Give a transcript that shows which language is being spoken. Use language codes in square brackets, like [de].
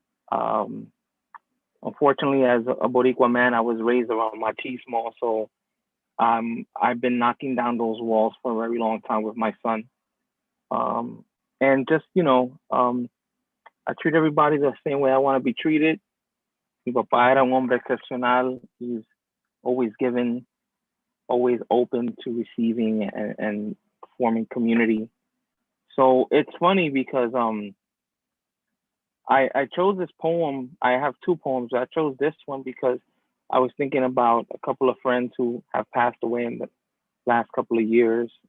[en] Um, Unfortunately, as a Boricua man, I was raised around machismo, so I've been knocking down those walls for a very long time with my son. And just, I treat everybody the same way I want to be treated. [es] Mi papá era un hombre excepcional. [en] He's always giving, always open to receiving and forming community. So it's funny because I chose this poem. I have two poems. I chose this one because I was thinking about a couple of friends who have passed away in the last couple of years.